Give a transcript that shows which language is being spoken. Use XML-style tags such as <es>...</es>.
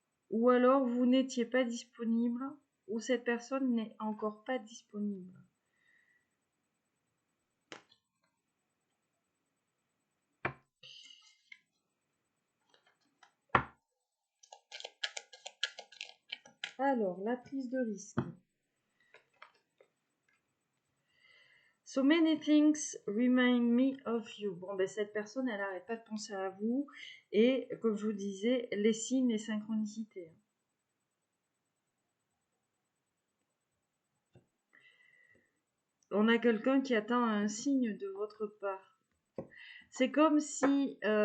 <fr>Ou alors vous n'étiez pas disponible, ou cette personne n'est encore pas disponible. Alors, la prise de risque.</fr> <en>So many things remind me of you.</en> <fr>Bon, ben cette personne, elle n'arrête pas de penser à vous. Et comme je vous disais, les signes, les synchronicités. On a quelqu'un qui attend un signe de votre part. C'est comme si...</fr>